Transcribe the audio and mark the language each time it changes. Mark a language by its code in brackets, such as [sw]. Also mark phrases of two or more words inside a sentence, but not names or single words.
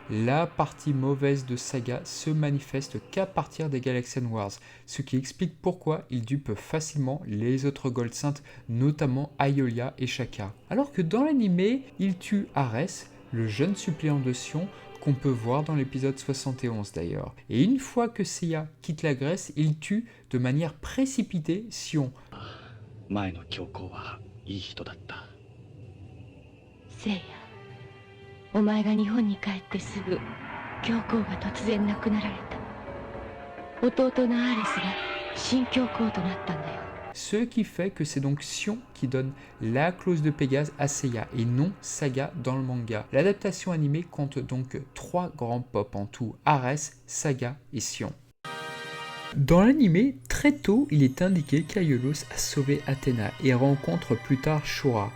[fr] La partie mauvaise de Saga se manifeste qu'à partir des Galaxian Wars, ce qui explique pourquoi il dupe facilement les autres Gold Saints, notamment Aiolia et Shaka. Alors que dans l'animé, il tue Ares, le jeune suppléant de Sion, qu'on peut voir dans l'épisode 71 d'ailleurs. Et une fois que Seiya quitte la Grèce, il tue de manière précipitée Sion. [ja] Seiya, お前が日本に帰ってすぐ、教皇が突然亡くなられた。弟のアーレスが新教皇となったんだよ。 [fr] Ce qui fait que c'est donc Sion qui donne la clause de Pégase à Seiya et non Saga dans le manga. L'adaptation animée compte donc 3 grands pop en tout, Ares, Saga et Sion. Dans l'animé, très tôt, il est indiqué qu'Aiolos a sauvé Athéna et rencontre plus tard Shura.